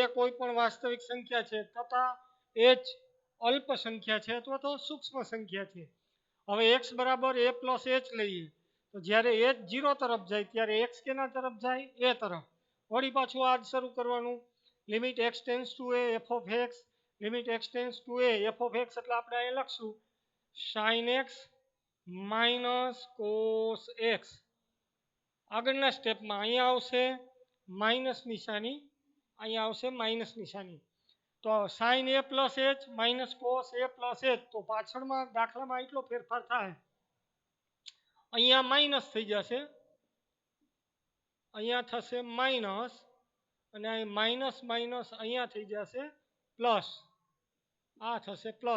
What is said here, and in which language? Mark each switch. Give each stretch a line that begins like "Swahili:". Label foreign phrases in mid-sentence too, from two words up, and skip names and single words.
Gujarati: કોઈ પણ વાસ્તવિક સંખ્યા છે તથા h અલ્પ સંખ્યા છે અથવા તો સૂક્ષ્મ સંખ્યા છે હવે x બરાબર a પ્લસ h લઈએ તો જ્યારે h 0 તરફ જાય ત્યારે x કેના તરફ જાય a તરફ વળી પાછું આ જ શરૂ કરવાનું
English: limit x tends to a f of x limit x tends to a f of x
Gujarati: એટલે આપણે અહીં લખશું
English: sin x minus cos x
Gujarati: આગળના સ્ટેપમાં અહીંયા આવશે માઇનસ નિશાની તો
English: sin a plus h minus cos a plus h
Gujarati: તો પાછળમાં દાખલામાં એટલો ફેરફાર થાય અહીંયા માઇનસ થઈ જશે, અહીંયા થશે માઇનસ, અને અહીં
English: minus minus
Gujarati: અહીંયા થઈ જશે પ્લસ, આ થશે પ્લસ.